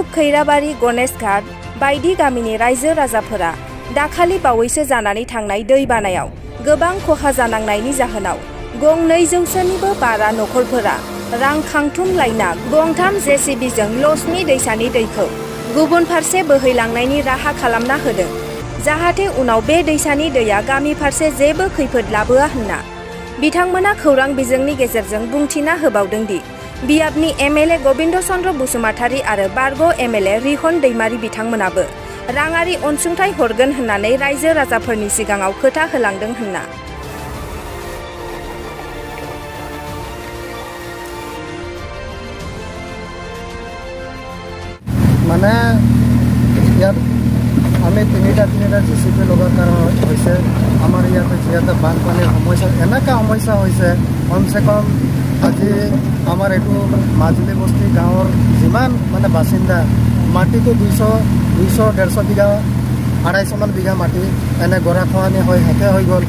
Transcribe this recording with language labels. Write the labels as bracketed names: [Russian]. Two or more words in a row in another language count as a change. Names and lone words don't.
[Bodo] खैराबारि, गणेश घाट बायदि गामिनि रायजो राजाफोरा दाखालि बावैसो जानानै थांनाय दैबानायाव गोबां खहा जानांनायनि जाहोनाव गं 200निबो बारा नखरफोरा रां खांथुमलायना गंथाम JCBजों लसनि दैसानि दैखौ गुबुन फारसे बोहैलांनायनि राहा खालामना होदों, जाहाथे उनाव बे दैसानि दैया गामि फारसे जेबो खैफोद लाबोआ होनना। बिथांमोना खौरां बिजोंनि गेजेरजों बुंथिना होबावदों दि बियाबनि MLA गबिन्द चन्द्र बसुमतारी आरो बारग' MLA रिहन दैमारी बिथांमोनाबो राङारि अनसुंथाइ हरगोन होननानै रायजो राजाफोरनि सिगाङाव खोथा होलांदों होनना। [Assamese] মানে ইয়াত আমি তিনিটা JCB লগাৰ কাৰণ হৈছে আমাৰ ইয়াতে যিহেতু বানপানীৰ সমস্যা এনেকুৱা সমস্যা হৈছে, কমচে কম আজি আমাৰ এইটো মাজুলী বস্তি গাঁৱৰ যিমান মানে বাসিন্দা মাটিটো 200-150 বিঘা 250মান বিঘা মাটি এনে গৰাখহনীয়া হৈ শেষে হৈ গ'ল।